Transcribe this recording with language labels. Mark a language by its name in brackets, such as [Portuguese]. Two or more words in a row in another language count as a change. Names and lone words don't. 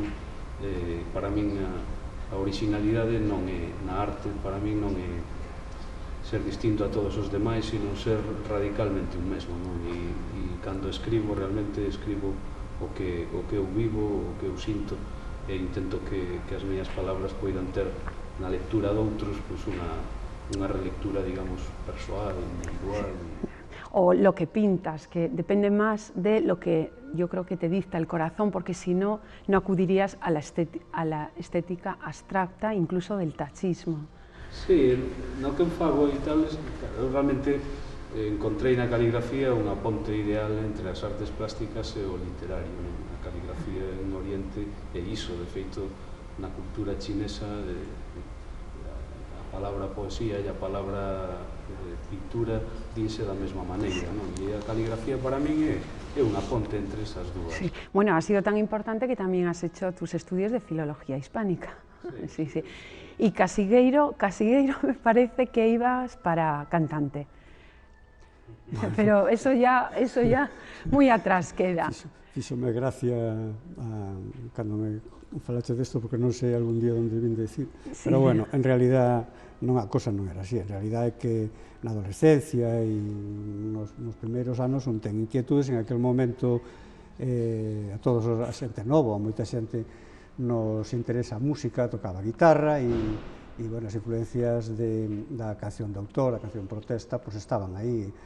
[Galician] Para min a originalidade non é, na arte, para min non é ser distinto a todos os demais, sino ser radicalmente un mesmo, non? E cando escribo, realmente escribo o que eu vivo, o que eu sinto, e intento que as miñas palabras poidan ter na lectura de outros unha relectura, digamos, persoal, individual. [Spanish] O lo que pintas, que depende más de lo que yo creo que te dicta el corazón, porque si no, no acudirías a la estética abstracta, incluso del tachismo. [Galician] Sí, no que eu fago e tal, eu realmente encontrei na caligrafía unha ponte ideal entre as artes plásticas e o literario. A caligrafía en Oriente é iso, de feito, na cultura chinesa, a palabra poesía e a palabra pintura dinse da mesma maneira, non? E a caligrafía para min é unha ponte entre esas dúas. [Spanish] Sí. Bueno, ha sido tan importante que también has hecho tus estudios de filología hispánica. Sí, sí. Y Casigueiro me parece que ibas para cantante. Pero eso ya muy atrás queda. [Galician] Fíxome gracia cando me falaste desto, porque non sei algún día onde vim decir. [Spanish] Sí. [Galician] Pero bueno, en realidad a cosa non era así. En realidad é que na adolescencia e nos primeiros anos un ten inquietudes. En aquel momento a todos a xente nova, a moita xente nos interesa a música, tocaba guitarra e bueno, as influencias da canción de autor, a canción protesta, pues estaban aí.